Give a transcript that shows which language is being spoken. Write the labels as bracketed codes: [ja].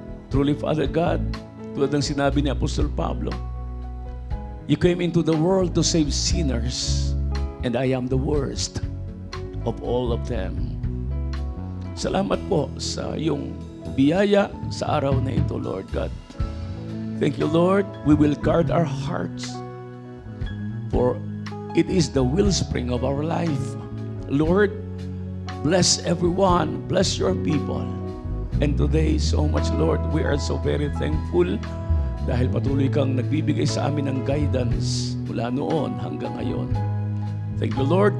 [en] Truly, Father God, [tl] tulad ng sinabi ni Apostol Pablo, [en] You came into the world to save sinners, and I am the worst of all of them. [tl] Salamat po sa iyong biyaya sa araw na ito, Lord God. [en] Thank you, Lord. We will guard our hearts, for it is the wellspring of our life. Lord, bless everyone. Bless your people. And today, so much, Lord, we are so very thankful [tl] dahil patuloy kang nagbibigay sa amin ng guidance mula noon hanggang ngayon. [en] Thank you, Lord.